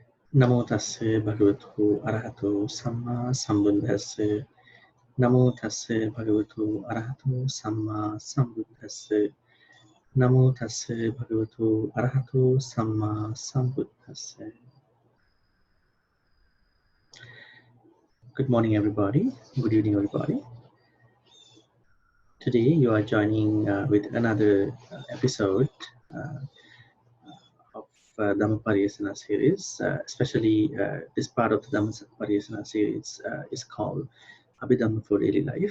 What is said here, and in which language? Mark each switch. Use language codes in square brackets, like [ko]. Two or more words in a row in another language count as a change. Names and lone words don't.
[pi] Namo tasse bhagavato arahato samma sambuddhasse. Namo tasse bhagavato arahato samma sambuddhasse. Namo tasse bhagavato arahato samma sambuddhasse. [en] Good morning, everybody. Good evening, everybody. Today you are joining with another episode of Dhammapariyesanā Series. Especially this part of the Dhammapariyesanā Series is called Abhidhamma for Daily Life.